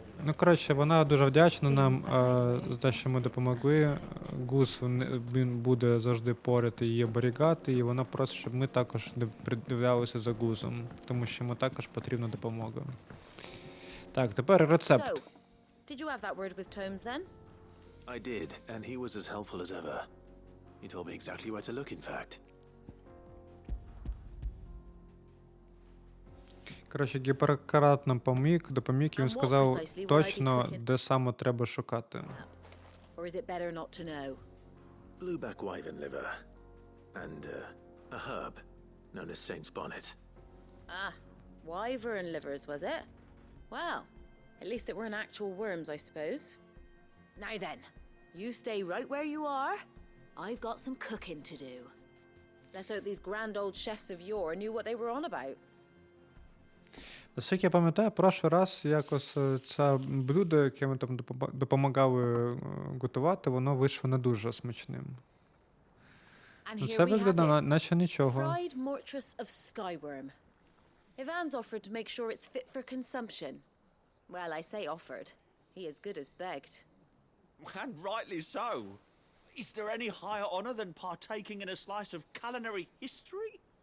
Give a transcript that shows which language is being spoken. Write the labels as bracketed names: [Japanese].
[Ukrainian] Ну, коротше, вона дуже вдячна нам за те, що ми допомогли. Гус, він буде завжди поряд і її оберігати, і вона просить, щоб ми також не придивлялися за Гусом, тому що йому також потрібна допомога. Так, тепер рецепт. [English] So, did you have that word with Tomes then? I did, and he was as helpful as ever. He told me exactly where to look, in fact. [Ukrainian] Коротше, гіперкарат нам допоміг, і він сказав точно, де саме треба шукати. [English] Or is it better not to know? Blueback wyvern liver. And, a herb known as Saint's Bonnet. Ah, wyvern livers, was it? Well, at least it weren't actual worms, I suppose. Now then, you stay right where you are. I've got some cooking to do. Let's hope these grand old chefs of yore knew what they were on about. [Ukrainian] Наскільки я пам'ятаю, прошлий раз якось це блюдо, яке ми там допомагали готувати, воно вийшло не дуже смачним. Ну, це виглядає наче нічого. [English] Fried mortress of skyworm. Ivan's offered to make sure it's fit for consumption. Well, I say offered. He as good as begged. And rightly so. Is there any higher honor than partaking in a slice of culinary history?